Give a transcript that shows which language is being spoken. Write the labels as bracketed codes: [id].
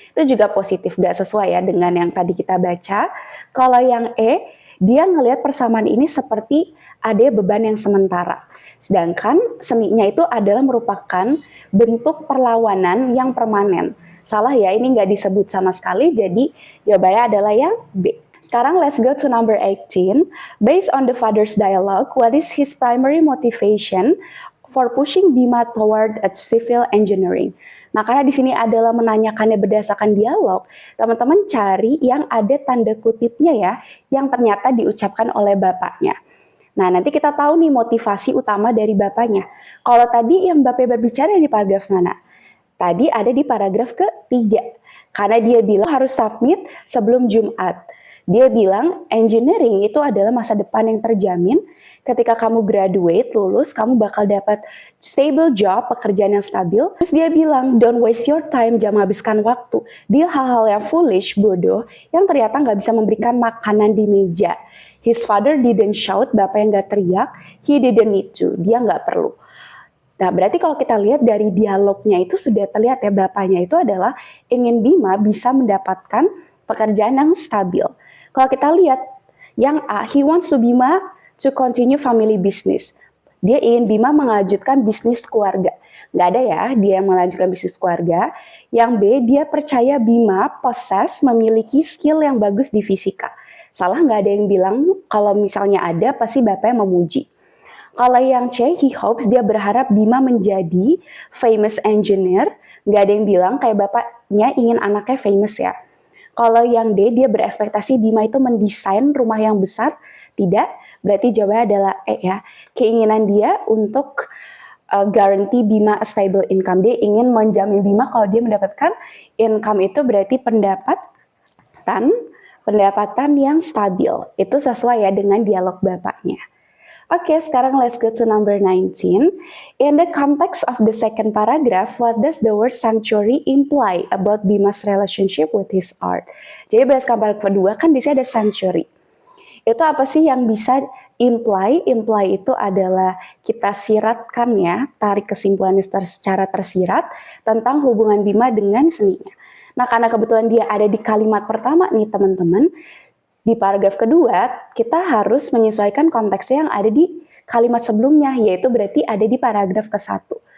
[id] Itu juga positif, nggak sesuai ya dengan yang tadi kita baca. Kalau yang E, dia ngelihat persamaan ini seperti ada beban yang sementara. Sedangkan seninya itu adalah merupakan bentuk perlawanan yang permanen. Salah ya, ini nggak disebut sama sekali, jadi jawabannya adalah yang B. Sekarang [en] let's go to number 18. Based on the father's dialogue, what is his primary motivation for pushing Bima toward a civil engineering? [id] Nah, karena di sini adalah menanyakannya berdasarkan dialog, teman-teman cari yang ada tanda kutipnya ya, yang ternyata diucapkan oleh bapaknya. Nah, nanti kita tahu nih motivasi utama dari bapaknya. Kalau tadi yang bapak berbicara di paragraf mana? Tadi ada di paragraf ketiga. Karena dia bilang harus submit sebelum Jumat. Dia bilang engineering itu adalah masa depan yang terjamin. Ketika kamu graduate, lulus, kamu bakal dapat [en] stable job, [id] pekerjaan yang stabil. Terus dia bilang, [en] don't waste your time, [id] jangan habiskan waktu di hal-hal yang foolish, bodoh, yang ternyata nggak bisa memberikan makanan di meja. [en] His father didn't shout, [id] bapak yang nggak teriak, [en] he didn't need to, [id] dia nggak perlu. Nah, berarti kalau kita lihat dari dialognya itu sudah terlihat ya bapaknya itu adalah ingin Bima bisa mendapatkan pekerjaan yang stabil. Kalau kita lihat yang A, [en] he wants to Bima to continue family business. [id] Dia ingin Bima melanjutkan bisnis keluarga. Nggak ada ya dia yang melanjutkan bisnis keluarga. Yang B, dia percaya Bima memiliki skill yang bagus di fisika. Salah nggak ada yang bilang kalau misalnya ada pasti bapaknya memuji. Kalau yang C, [en] he hopes, [id] dia berharap Bima menjadi famous engineer. Nggak ada yang bilang kayak bapaknya ingin anaknya famous ya. Kalau yang D, dia berekspektasi Bima itu mendesain rumah yang besar. Tidak, berarti jawabannya adalah E ya. Keinginan dia untuk [en] guarantee Bima a stable income. [id] Dia ingin menjamin Bima kalau dia mendapatkan income itu berarti pendapatan yang stabil. Itu sesuai ya dengan dialog bapaknya. Oke, sekarang [en] let's go to number 19. In the context of the second paragraph, what does the word sanctuary imply about Bima's relationship with his art? [id] Jadi berdasarkan paragraf kedua kan di sini ada sanctuary. Itu apa sih yang bisa imply? Imply itu adalah kita siratkan ya, tarik kesimpulannya secara tersirat tentang hubungan Bima dengan seninya. Nah, karena kebetulan dia ada di kalimat pertama nih teman-teman, di paragraf kedua, kita harus menyesuaikan konteksnya yang ada di kalimat sebelumnya, yaitu berarti ada di paragraf ke-1.